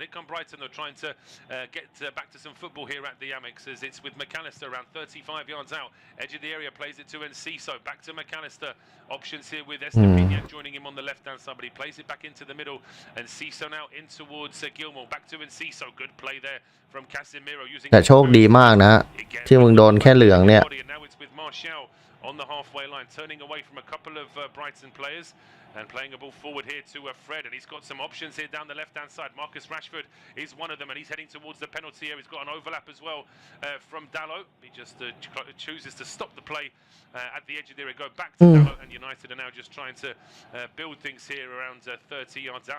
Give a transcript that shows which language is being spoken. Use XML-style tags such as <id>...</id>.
<en>Here come Brighton, though, trying to get back to some football here at the Amex, as it's with McAllister around 35 yards out. Edge of the area, plays it to Enciso. Back to McAllister. Options here with Estepinian joining him on the left-hand side, but he plays it back into the middle. And Enciso now in towards Gilmore. Back to Enciso. Good play there from Casemiro using.</en> <th>แต่โชคดีมากนะที่มึงโดนแค่เหลืองเนี่ย</th> <en>Now it's with Martial on the halfway line, turning away from a couple of Brighton players and playing a ball forward here to Fred, and he's got some options here down the left-hand side. Marcus Rashford is one of them, and he's heading towards the penalty area. He's got an overlap as well from Dallo. He just chooses to stop the play at the edge of the area, go back to Dallo, and United are now just trying to build things here around 30 yards out.</en>